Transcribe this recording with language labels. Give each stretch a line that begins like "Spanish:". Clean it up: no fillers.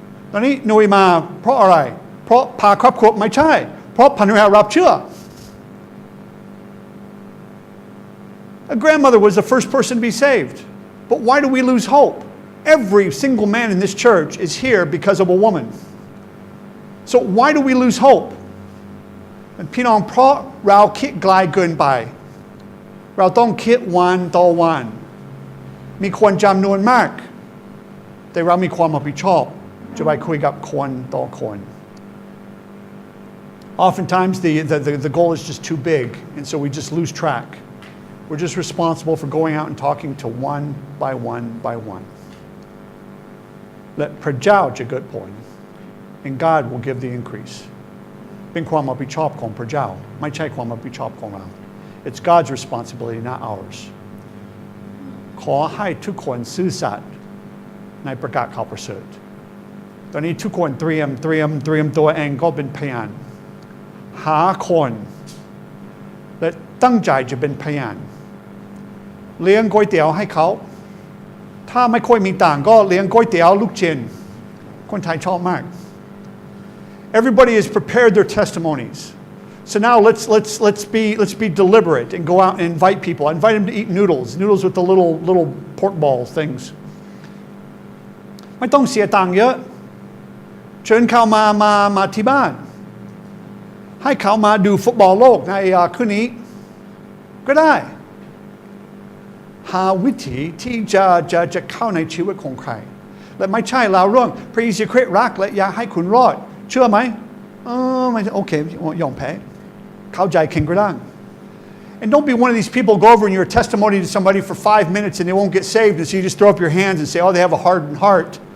Thai: ตอนนี้หนุ่ยมาเพราะอะไรเพราะพาครอบครัวไม่ใช่เพราะภรรยารับเชื่อ
English: A grandmother was the first person to be saved but why do we lose hope Every single man in this church is here because of a woman. So why do we lose hope?
Thai: พี่น้องเพราะเราคิดไกลเกินไปเราต้องคิดวันต่อวันมีคนจำนวนมากแต่เรามีความรับผิดชอบ จะไปคุยกับคนต่อคน
English: Oftentimes the goal is just too big, and so we just lose track. We're just responsible for going out and talking to one by one by one.
Thai: และพระเจ้าจะเกิดผล
English: and God will give the increase.
Thai: เป็นความรับผิดชอบของพระเจ้าไม่ใช่ความรับผิดชอบของเรา
English: It's God's responsibility, not ours.
Thai: ขอให้ทุกคนซื่อสัตย์ในประกาศข่าวประเสริฐตอนนี้ทุกคนเตรียมตัวเองก็เป็นพยานหาคนและตั้งใจจะเป็นพยานเลี้ยงก๋วยเตี๋ยวให้เขาถ้าไม่ค่อยมีต่างก็เลี้ยงก๋วยเตี๋ยวลูกชิ้นคนไทยชอบมาก
English: Everybody has prepared their testimonies. So now let's be deliberate and go out and invite people. I invite them to eat noodles with the little pork ball things.
Thai: ไม่ต้องเสียตังค์เยอะเชิญเขามาที่บ้านให้เขามาดูฟุตบอลโลกในคืนนี้ก็ได้ หาวิธีที่จะเข้าในชีวิตของใครและไม่ใช่เราเรื่องพระเยซูคริสต์รักและอยากให้คุณรอดเชื่อไหมไม่โอเคยอมแพ้เข้าใจเข่งกระด้าง
English: And don't be one of these people go over and your testimony to somebody for 5 minutes and they won't get saved and so you just throw up your hands and say oh they have a hardened heart